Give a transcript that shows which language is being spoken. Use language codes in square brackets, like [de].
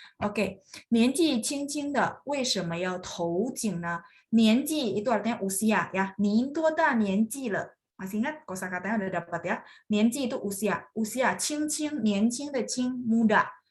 [zh] Oke, 年纪轻轻的为什么要投井呢？ [id] 年纪 itu artinya usia ya. [zh] 您多大年纪了？ [id] Masih ingat kosakatanya udah dapat ya. 年纪 itu usia, 轻轻 [zh] 年轻的轻 [id] muda.